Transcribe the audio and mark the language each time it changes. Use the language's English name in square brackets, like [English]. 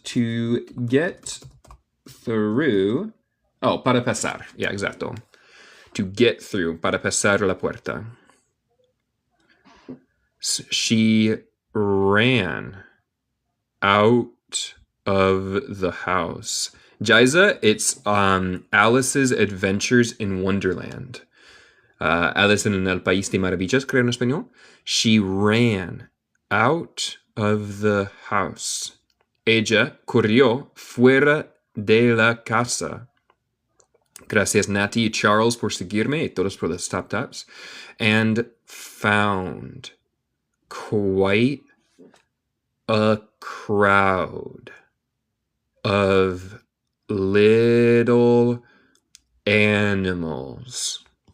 [English] To get through. Oh, [Spanish] para pasar. [English] Yeah, exacto. To get through. [Spanish] Para pasar la puerta. [English] She ran out of the house. Jaiza, it's Alice's Adventures in Wonderland. [Spanish] Alice en el País de Maravillas, creo en español. [English] She ran out of the house. [Spanish] Ella corrió fuera de la casa. Gracias, Nati y Charles, por seguirme, y todos por los tap-taps. [English] And found quite a crowd of little animals.